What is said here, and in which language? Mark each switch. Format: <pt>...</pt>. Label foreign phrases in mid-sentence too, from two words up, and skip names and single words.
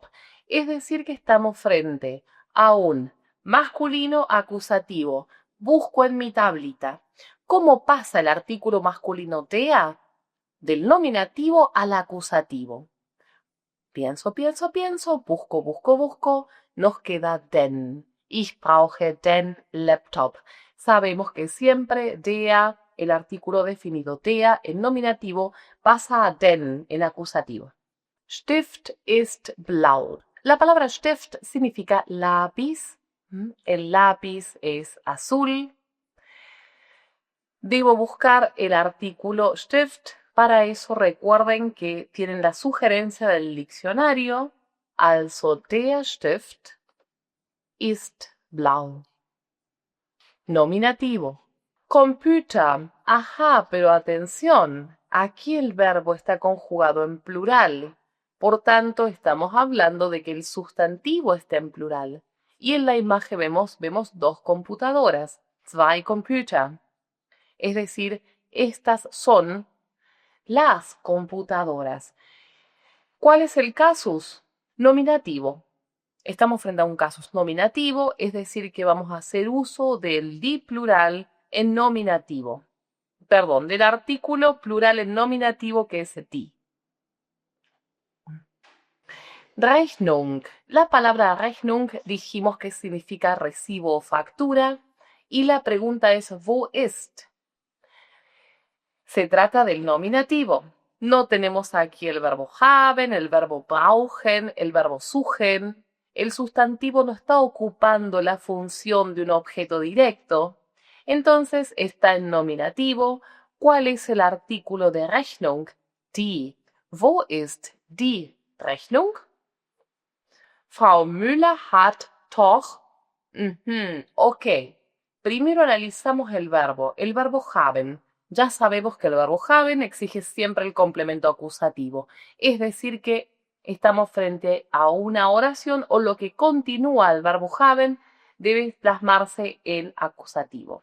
<es>Es decir, que estamos frente a un masculino acusativo. Busco en mi tablita. ¿Cómo pasa el artículo masculino der? Del nominativo al acusativo. Pienso, busco. Nos queda</es> <de>den. Ich brauche den Laptop.</de> <es>Sabemos que siempre der, el artículo definido der, en nominativo, pasa a den, en acusativo.</es> <de>Stift ist blau.</de> <es>La palabra Stift significa lápiz. El lápiz es azul. Debo buscar el artículo Stift. Para eso recuerden que tienen la sugerencia del diccionario.</es> <de>Also der Stift ist blau.</de> <es>Nominativo. Computer. Ajá, pero atención. Aquí el verbo está conjugado en plural. Por tanto, estamos hablando de que el sustantivo está en plural. Y en la imagen vemos dos computadoras.</es> <de>Zwei Computer.</de> <es>Es decir, estas son las computadoras. ¿Cuál es el casus? Nominativo. Estamos frente a un casus nominativo, es decir, que vamos a hacer uso del die plural en nominativo. Perdón, del artículo plural en nominativo que es die. Rechnung. La palabra Rechnung dijimos que significa recibo o factura, y la pregunta es</es> <de>¿wo ist?</de> <es>Se trata del nominativo. No tenemos aquí el verbo haben, el verbo brauchen, el verbo suchen. El sustantivo no está ocupando la función de un objeto directo. Entonces está en nominativo. ¿Cuál es el artículo de Rechnung?</es> <de>Die. Wo ist die Rechnung? Frau Müller hat doch.</de> <es>Ok. Primero analizamos el verbo haben. Ya sabemos que el verbo haben exige siempre el complemento acusativo. Es decir que estamos frente a una oración o lo que continúa el verbo haben debe plasmarse en acusativo.</es>